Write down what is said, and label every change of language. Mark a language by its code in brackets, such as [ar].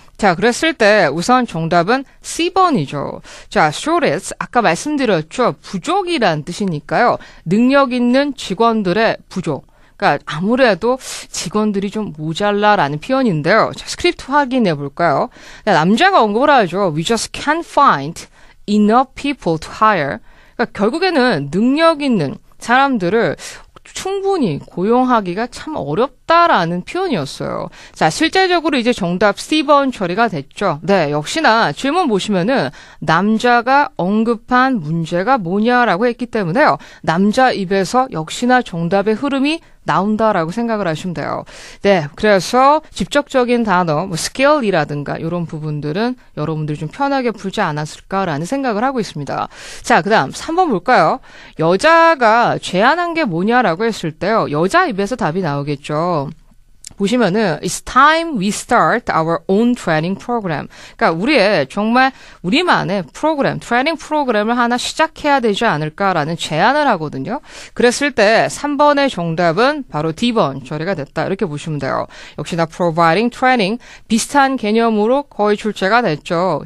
[ko] 자, 그랬을 때 우선 정답은 C번이죠. 자, shortage, 아까 말씀드렸죠. 부족이란 뜻이니까요. 능력 있는 직원들의 부족. 그러니까 아무래도 직원들이 좀 모자라라는 표현인데요. 자, 스크립트 확인해 볼까요? 남자가 언급을 하죠. [en] We just can't find enough people to hire. [ko] 그러니까 결국에는 능력 있는 사람들을 충분히 고용하기가 참 어렵다라는 표현이었어요. 자, 실제적으로 이제 정답 C번 처리가 됐죠. 네, 역시나 질문 보시면은 남자가 언급한 문제가 뭐냐라고 했기 때문에요. 남자 입에서 역시나 정답의 흐름이 나온다라고 생각을 하시면 돼요. 네, 그래서 직접적인 단어, 뭐 skill이라든가 이런 부분들은 여러분들이 좀 편하게 풀지 않았을까라는 생각을 하고 있습니다. 자, 그다음 3번 볼까요? 여자가 제안한 게 뭐냐라고 했을 때요. 여자 입에서 답이 나오겠죠. [en] 보시면은 It's time we start our own training program. [ko] 그러니까 우리의 정말 우리만의 프로그램, 트레이닝 프로그램을 하나 시작해야 되지 않을까라는 제안을 하거든요. 그랬을 때 3번의 정답은 바로 D번 처리가 됐다. 이렇게 보시면 돼요. 역시나 providing training 비슷한 개념으로 거의 출제가 됐죠.